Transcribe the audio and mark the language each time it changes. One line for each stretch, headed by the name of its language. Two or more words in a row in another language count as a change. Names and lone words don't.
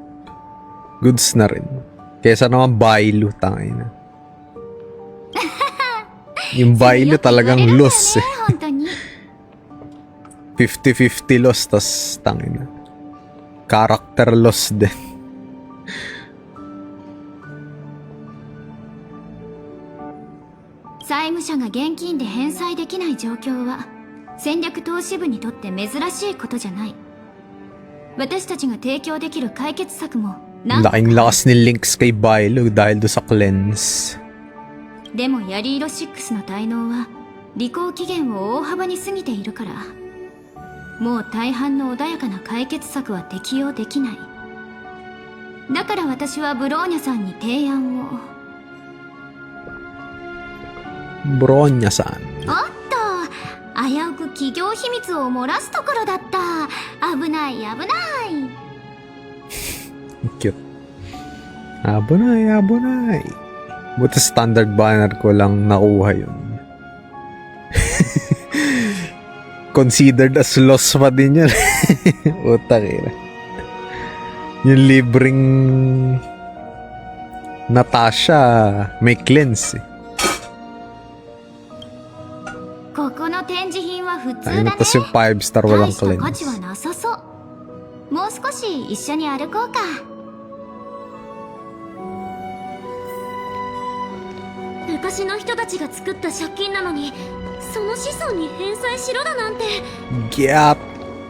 Filipino: Goods na rin. Kesa naman Bailu, tangay na. Yung Bailo talagang loss eh. 50-50 loss, tas tangina. Character loss din.
Japanese: 債務者が現金で返済できない状況は戦略投資部にとって珍しいことじゃない。私たちが提供できる解決策も何個か。
Filipino: Laking lakas ni Lynx kay Bailo dahil do sa cleanse.
Japanese: でもヤリーロ6の滞納は履行期限を大幅に過ぎているから、もう大半の穏やかな解決策は適用できない。だから私はブローニャさんに提案を。ブローニャさん。おっと、危うく企業秘密を漏らすところだった。危ない危ない。
Filipino: Cute. Abunay, abunay. Buti
English: standard banner
Filipino: ko lang nakuha yun.
English: Considered as loss
Filipino: pa din yun. Utak ina. Yung libreng Natasha may cleanse eh.
Japanese: ここの展示品は普通だね。
Filipino: Tapos yung 5 star walang
Japanese: 大した価
Filipino: cleanse.
Japanese: 値はなさそう。もう少し一緒に歩こうか。昔の人たちが作った借金なのに、その子孫に返済しろだなんて。ギャー。